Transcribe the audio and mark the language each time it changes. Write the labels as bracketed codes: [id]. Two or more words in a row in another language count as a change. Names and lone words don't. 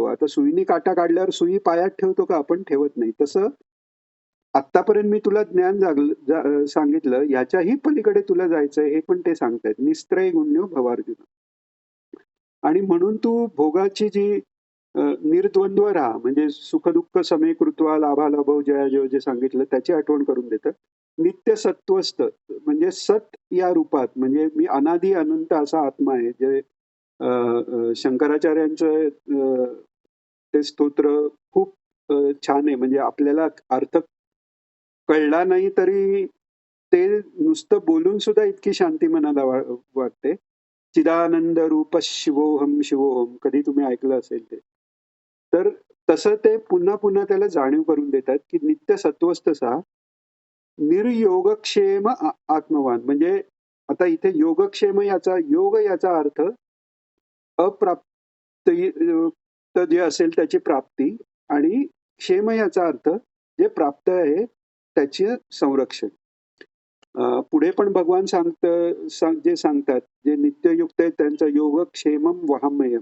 [mr] आता सुईने काटा काढल्यावर सुई पायात ठेवतो का? आपण ठेवत नाही. तसं आत्तापर्यंत मी तुला ज्ञान सांगितलं ह्याच्याही पलीकडे तुला जायचंय हे पण ते सांगतायत. [sa] निस्त्रय गुण्यो भवार्जुन. [mr] आणि म्हणून तू भोगाची जी निर्द्वंद्व राहा म्हणजे [sa] सुख-दुःख समे कृत्वा लाभालाभो जयाजय [mr] जे सांगितलं त्याची आठवण करून देतं. [sa] नित्य सत्वस्थ [mr] म्हणजे सत या रूपात म्हणजे मी अनादी अनंत असा आत्मा आहे जे शंकराचार्यांचं ते स्तोत्र खूप छान आहे. म्हणजे आपल्याला अर्थ कळला नाही तरी ते नुसतं बोलून सुद्धा इतकी शांती मनाला वाटते. [sa] चिदानंद रूप शिवोहम शिवोहम [mr] कधी तुम्ही ऐकलं असेल ते. तर तसं ते पुन्हा पुन्हा त्याला जाणीव करून देतात, की [sa] नित्य सत्वस्थ सा निर्योगक्षेम आत्मवान [mr] म्हणजे आता इथे योगक्षेम याचा योग याचा अर्थ अप्राप्त जे असेल त्याची प्राप्ती आणि क्षेम याचा अर्थ जे प्राप्त आहे त्याचे संरक्षण. पुढे पण भगवान जे सांगतात, जे नित्ययुक्त आहेत त्यांचा [sa] योगक्षेमम वहाम्यहम्.